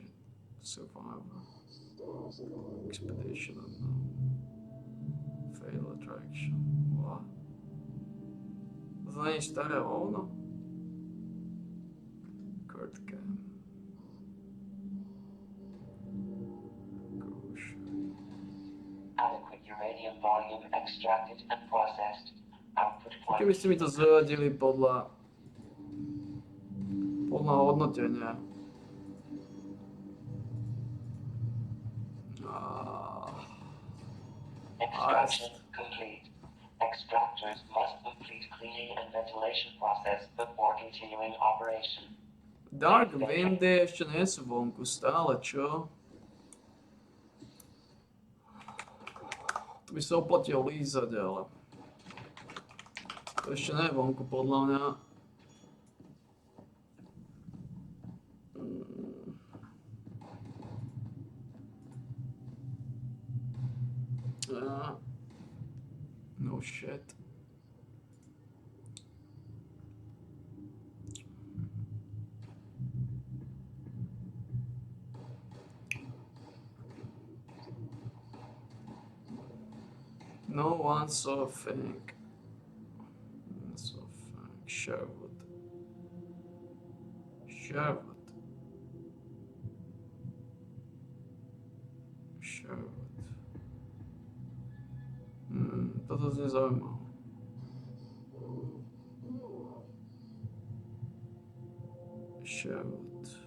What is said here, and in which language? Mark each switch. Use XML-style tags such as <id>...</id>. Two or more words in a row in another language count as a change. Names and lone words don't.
<en>Survivor. Expedition unknown. Fail attraction. What?</en> <cs>To není staré hovno?</cs> <en>Kurt Cam. Adequate uranium volume extracted and processed. Output</en> <sk>Keby ste mi to zaradili podľa hodnotenia.</sk> <en>Extraction complete. Extractors must complete cleaning and ventilation process before continuing operation.</en> <sk>Dark Windy ešte nie sú vonku stále, čo? To by sa oplatilo lízať, ale... To ešte nie je vonku, podľa mňa.</sk> <en>No shit. No one saw a thing. Sherwood. Sherwood.</en> <sk>Toto znie zaujímavé. Sherwood.</sk>